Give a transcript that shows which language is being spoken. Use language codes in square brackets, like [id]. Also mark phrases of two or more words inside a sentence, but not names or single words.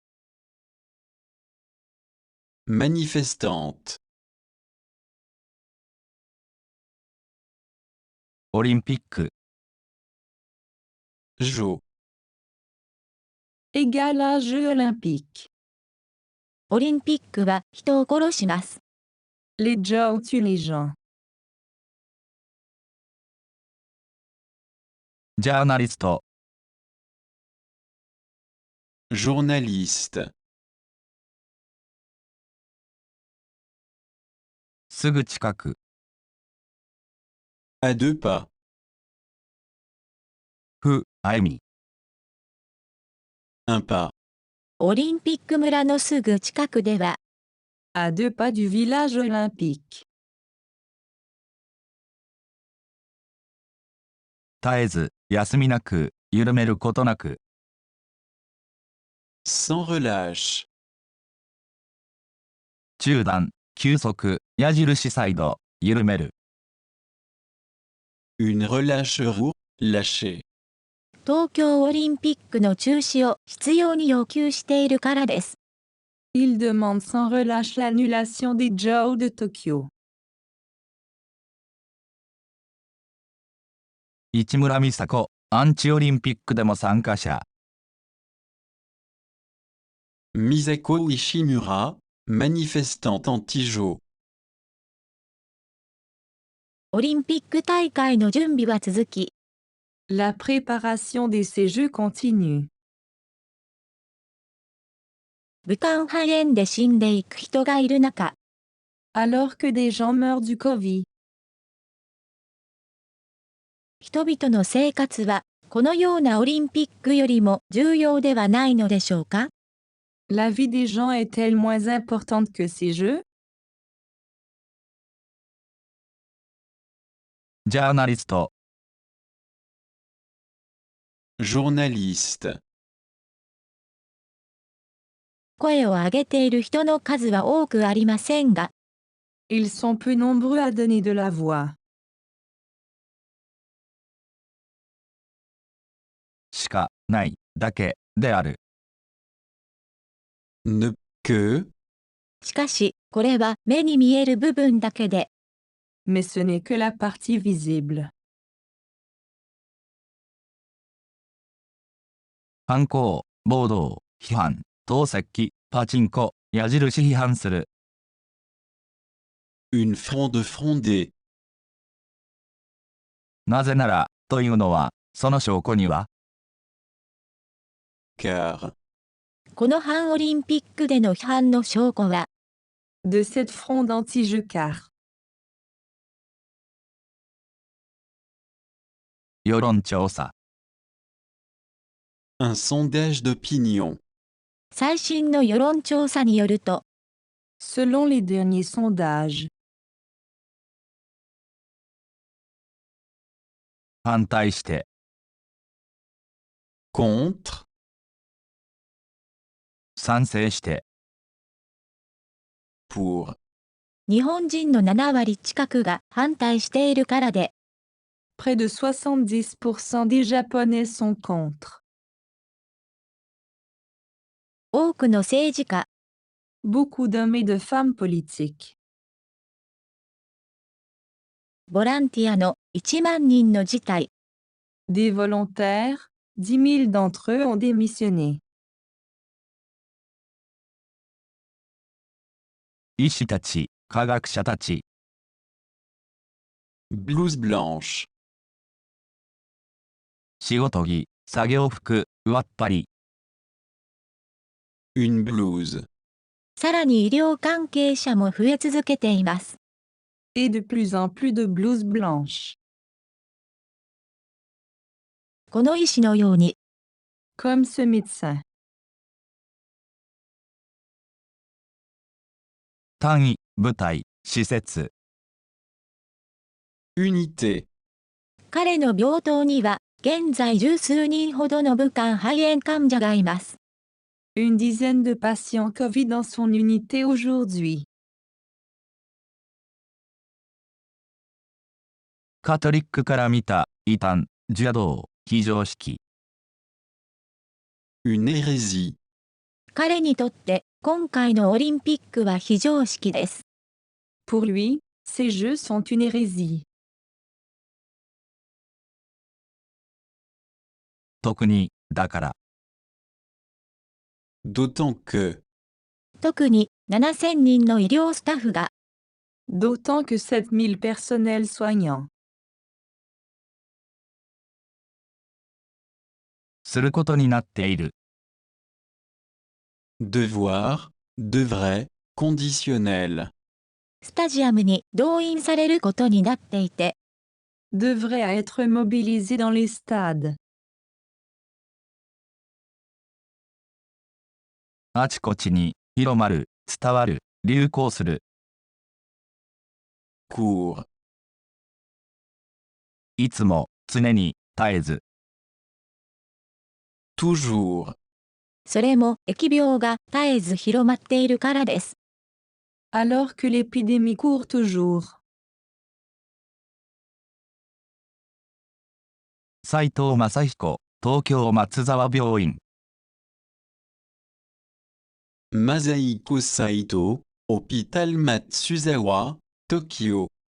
[fr] Manifestante. [ja] ー、オリンピック、 [fr] Jo. Égal à Jeux olympiques. [ja] オリンピックは人を殺します。 [fr] Les Jeux tuent les gens. [ja] ジャーナリスト、 [fr] Journaliste. [ja] すぐ近く、 [fr] À 2 pas. [ja] ふ、あゆみ。 [fr] Un pas. [ja] オリンピック村のすぐ近くでは、 [fr] À 2 pas du village olympique. [ja] 絶えず、休みなく、緩めることなく。 [fr] Sans relâche. [ja] 中断、休息、矢印サイド、緩める。 [fr] Une relâche roux, lâcher. [ja] 東京オリンピックの中止を必要に要求しているからです。 [fr] Il demande sans relâche l'annulation des Jeux de Tokyo. [ja] 市村美佐子、アンチオリンピックでも参加者。 [fr] Misako Ishimura, Manifestante anti-Jo. [ja] オリンピック大会の準備は続き、 [fr] La préparation de ces Jeux continue. [ja] 武漢肺炎で死んでいく人がいる中、 [fr] Alors que des gens meurent du Covid, [ja] 人々の生活は、このようなオリンピックよりも重要ではないのでしょうか？ [fr] la vie des gens est-elle moins importante que ces Jeux? [ja] ジャーナリスト、 [fr] Journaliste. [ja] 声を上げている人の数は多くありませんが、 [fr] Ils sont peu nombreux à donner de la voix. [ja] しかないだけである。 [fr] Ne que. [ja] しかし、これは目に見える部分だけで、 [fr] Mais ce n'est que la partie visible. [ja] 犯行、暴動、批判、投石、パチンコ、矢印批判する。 [fr] Une fronde frondée. [ja] なぜなら、というのは、その証拠には、 [fr] Car. [ja] この反オリンピックでの批判の証拠は、 [fr] De cette fronde anti-jeux car. [ja] 世論調査。 [fr] Un sondage d'opinion. [ja] 最新の世論調査によると、 [fr] Selon les derniers sondages, [ja] 反対して、 [fr] Contre. [ja] 賛成して、 [fr] Pour. [ja] 日本人の7割近くが反対しているからで、 [fr] près de 70% des Japonais sont contre. [ja] 多くの政治家、 [fr] Beaucoup d'hommes et de femmes politiques. [ja] ボランティアの1万人の辞退、 [fr] Des volontaires, 10 000 d'entre eux ont démissionné. [ja] 医師たち、科学者たち、 [fr] Blouse blanche. [ja] 仕事着、作業服、上っ張り、 [fr] Une blouse. [ja] さらに医療関係者も増え続けています。 [fr] Et de plus en plus de blouses blanches. [ja] この医師のように、 [fr] Comme ce médecin. [ja] 単位、部隊、施設、 [fr] Unité. [ja] 彼の病棟には、現在十数人ほどの武漢肺炎患者がいます。 [fr] Une dizaine de patients Covid dans son unité aujourd'hui. [ja] カトリックから見た、異端、邪道、非常識。 [fr] Une hérésie. [ja] 彼にとって、今回のオリンピックは非常識です。 [fr] Pour lui, ces Jeux sont une hérésie. [ja] 特に、だから、 [fr] D'autant que. [ja] 特に、7000人の医療スタッフが、 [fr] D'autant que 7000 personnels soignants. [ja] することになっている。 [fr] Devoir. Devrait. Conditionnel. [ja] スタジアムに動員されることになっていて、 [fr] Devrait être mobilisés dans les stades. [ja] あちこちに、広まる、伝わる、流行する。 [fr] Court. [ja] いつも、常に、絶えず。 [fr] Toujours. [ja] それも疫病が絶えず広まっているからです。 [fr] Alors que l'épidémie court toujours. [ja] 斉藤正彦、東京松沢病院。 [fr] Masahiko Saito. Hôpital Matsuzawa. Tokyo.